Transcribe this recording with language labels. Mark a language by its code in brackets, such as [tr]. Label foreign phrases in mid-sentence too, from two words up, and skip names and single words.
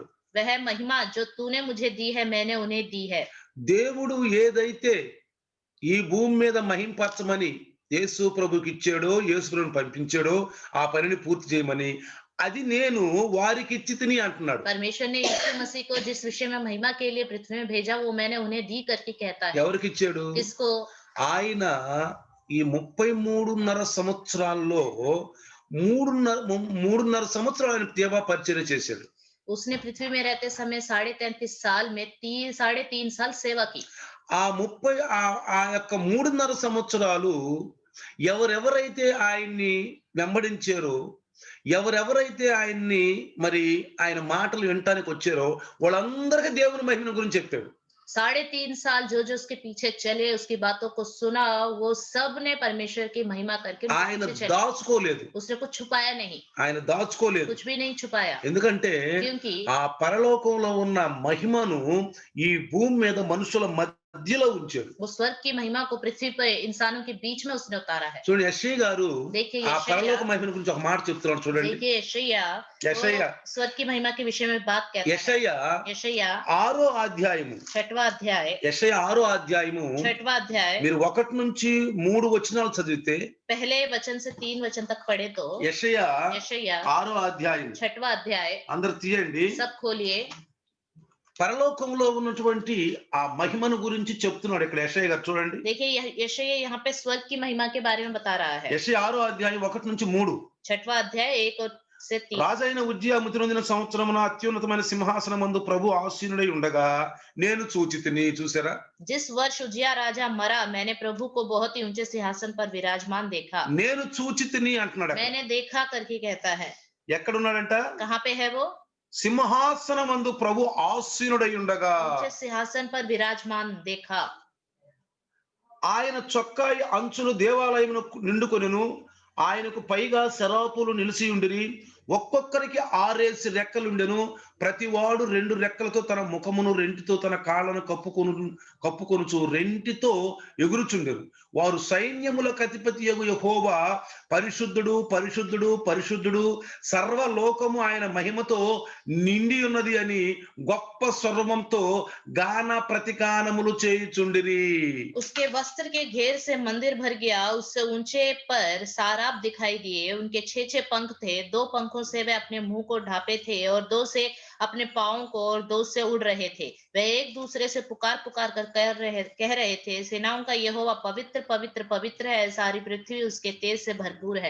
[hi] वह महिमा जो तूने मुझे दी है मैंने उन्हें दी है। [te] దేవుడు ఏదైతే ఈ భూమి మీద మహింపరచమని యేసు ప్రభుకి ఇచ్చాడో, యేసు ప్రభుని పంపించాడో ఆ పనిని పూర్తి చేయమని, అది నేను వారికి ఇచ్చి తిని అంటున్నాడు. [hi] परमेश्वर ने यीशु मसीह को जिस विषय में महिमा के लिए पृथ्वी में भेजा वो मैंने उन्हें दी करके कहता है। [te] ఎవరికి ఇచ్చాడు? [hi] किसको? [te] ఆయన ఈ 33.5 సంవత్సరాల్లో 3.5 సంవత్సరాలు ఆయన సేవా పరిచర్య చేశాడు. [hi] उसने पृथ्वी में रहते समय 33.5 साल में 3.5 साल सेवा की। [te] ఆ యొక్క 3.5 సంవత్సరాలు ఎవరెవరైతే ఆయన్ని వెంబడించారో, ఎవరెవరైతే ఆయన్ని మరి ఆయన మాటలు వినటానికి వచ్చారో వాళ్ళందరికీ దేవుని మహిమ గురించి చెప్పాడు. [hi] 3.5 साल जो जो उसके पीछे चले, उसकी बातों को सुना, वो सब ने परमेश्वर की महिमा करके उनके [te] ఆయన [hi] पीछे चले। [te] దాచుకోలేదు, [hi] उसने कुछ छुपाया नहीं, [te] ఆయన దాచుకోలేదు. [hi] कुछ भी नहीं छुपाया, [te] ఎందుకంటే [hi] क्योंकि [te] ఆ పరలోకంలో ఉన్న మహిమను ఈ భూమి మీద మనుషుల మధ్యలో ఉంచాడు. [hi] वो स्वर्ग की महिमा को पृथ्वी पर इंसानों के बीच में उसने उतारा है। [te] చూడండి, యెషయా గారు [hi] देखिए [te] ఆ [hi] यशायाह, [te] పరలోక మహిమ గురించి ఒక మాట చెప్తున్నాడు. చూడండి, [hi] देखिए यशायाह यशायाह, वो स्वर्ग की महिमा के विषय में बात कहता है। [te] యెషయా [hi] यशायाह [te] 6వ అధ్యాయము, [hi] 6वां अध्याय, [te] యెషయా 6వ అధ్యాయము [hi] 6वां अध्याय, [te] మీరు 1 నుంచి 3 వచనాలు చదివితే, [hi] पहले वचन से 3 वचन तक पढ़े तो [te] యెషయా [hi] यशायाह [te] 6వ అధ్యాయం [hi] 6वां अध्याय, [te] అందరు తీయండి. [hi] सब खोलिए। [te] పరలోకంలో ఉన్నటువంటి ఆ మహిమను గురించి చెప్తున్నాడు ఇక్కడ యెషయా గారు. చూడండి, [hi] देखिए यशायाह यहाँ पे स्वर्ग की महिमा के बारे में बता रहा है। [te] యెషయా 6వ అధ్యాయం 1 నుంచి 3. [hi] 6वां अध्याय 1 से 3। [te] రాజైన ఉజ్జియా మృతి నొందిన సంవత్సరమున అత్యున్నతమైన సింహాసనమందు ప్రభు ఆసీనుడై ఉండగా నేను చూచితిని. చూసారా? [hi] जिस वर्ष उजिया राजा मरा मैंने प्रभु को बहुत ही ऊंचे सिंहासन पर विराजमान देखा। [te] నేను చూచితిని అంటున్నాడు. [hi] मैंने देखा करके कहता है। [te] ఎక్కడున్నాడంట? [hi] कहाँ पे है वो? [te] సింహాసనమందు ప్రభు ఆసీనుడై ఉండగా [hi] ऊंचे सिंहासन पर विराजमान देखा। [te] ఆయన చొక్కాయి అంచులు దేవాలయమును నిండుకొనెను. ఆయనకు పైగా శరాపులు నిలిచి ఉండిరి. ఒక్కొక్కరికి 6 రెక్కలుండెను. ప్రతివాడు 2 రెక్కలతో తన ముఖమును, రెంటితో తన కాళ్ళను కప్పుకొనుచు రెంటితో ఎగురుచుండెను. వారు సైన్యములకు అధిపతియగు యెహోవా పరిశుద్ధుడు, పరిశుద్ధుడు, పరిశుద్ధుడు, సర్వలోకము ఆయన మహిమతో నిండి ఉన్నది అని గొప్ప స్వరముతో గాన ప్రతిగానములు చేయుచుండిరి. [hi] उसके वस्त्र के घेर से मंदिर भर गया, उससे ऊंचे पर साराप दिखाई दिए। उनके 6 पंख थे, 2 पंखों से वे अपने मुंह को ढांपे थे और 2 से अपने पांवों को, और 2 से उड़ रहे थे। वे एक दूसरे से पुकार पुकार कर कह रहे थे, सेनाओं का यहोवा पवित्र पवित्र पवित्र है, सारी पृथ्वी उसके तेज से भरपूर है।